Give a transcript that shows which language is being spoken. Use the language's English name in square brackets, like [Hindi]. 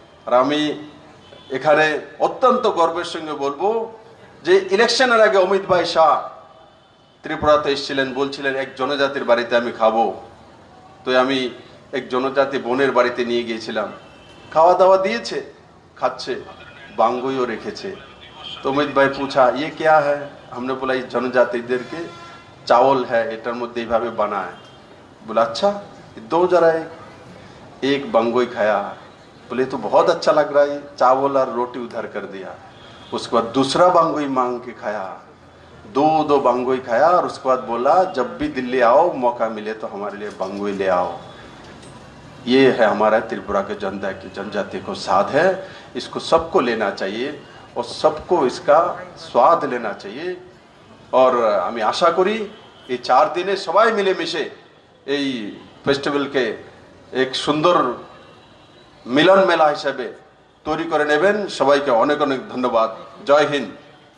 [Bangla] আর আমি এখানে অত্যন্ত গর্বের সঙ্গে বলবো যে ইলেকশনের আগে অমিত ভাই শাহ ত্রিপুরাতে এসেছিলেন, বলছিলেন এক জনজাতির বাড়িতে আমি খাবো। তো আমি এক জনজাতি বোনের বাড়িতে নিয়ে গিয়েছিলাম, খাওয়া দাওয়া দিয়েছে, খাচ্ছে, বাঙ্গুইও রেখেছে। তো অমিত ভাই পুছা [Hindi] ये क्या है, हमने बोला ये जनजातिদের के चावल है, [Bangla] এটার মধ্যে এইভাবে বানায়। [Hindi] बोला अच्छा, दो जरा एक बांगोई खाया, बोले तो बहुत अच्छा लग रहा है, चावल और रोटी उधर कर दिया। उसके बाद दूसरा बांगोई मांग के खाया, दो बांगोई खाया, और उसके बाद बोला जब भी दिल्ली आओ मौका मिले तो हमारे लिए बांगोई ले आओ। ये है हमारा त्रिपुरा के जनजाति को साथ है, इसको सबको लेना चाहिए और सबको इसका स्वाद लेना चाहिए। [Bangla] और আমি আশা করি এই 4 দিনে সবাই মিলে মিশে এই ফেস্টিভ্যালকে এক সুন্দর মিলন মেলা হিসেবে তৈরি করে নেবেন। সবাইকে অনেক অনেক ধন্যবাদ। জয় হিন্দ।